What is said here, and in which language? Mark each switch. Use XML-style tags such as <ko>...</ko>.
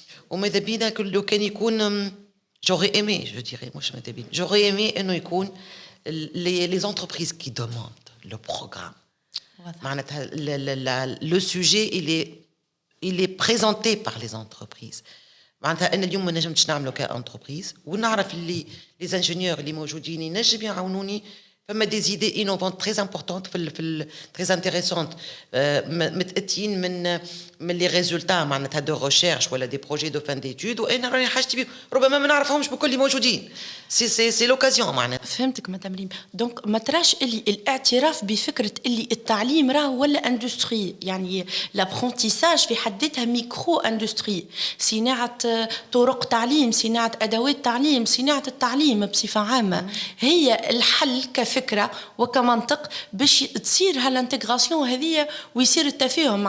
<ar>وماذا بينا لو كان يكون</ar> <fr>j'aurais aimé, je dirais, مش ماذا بينا j'aurais aimé إنه يكون les entreprises qui demandent le programme. معناتها le sujet il est présenté par les entreprises.</fr> <ar>معناتها أنا اليوم ما نجمتش نعمله كأنتربريز، ونعرف اللي les ingénieurs اللي موجودين ينجم يعاونوني. فما</ar> <fr>des idées innovantes très importantes très intéressantes</fr> <ar>متأتين من les résultats معناتها de recherche ولا des projets de fin d'études، وأنا راني حاجتي بيه ربما ما نعرفهمش بكل اللي موجودين.</ar> <fr>c'est l'occasion معناتها.</fr> <ar>فهمتك مدام ريم. دونك ما تراش اللي الاعتراف بفكرة اللي التعليم راه ولا اندستري، يعني لابرونتيساج في حد ذاتها ميكرو اندستري، صناعة طرق تعليم، صناعة أدوات تعليم، صناعة التعليم بصفة عامة هي الحل كفكرة وكمنطق باش تصير هالانتغراسيون هذه ويصير التفاهم.</ar>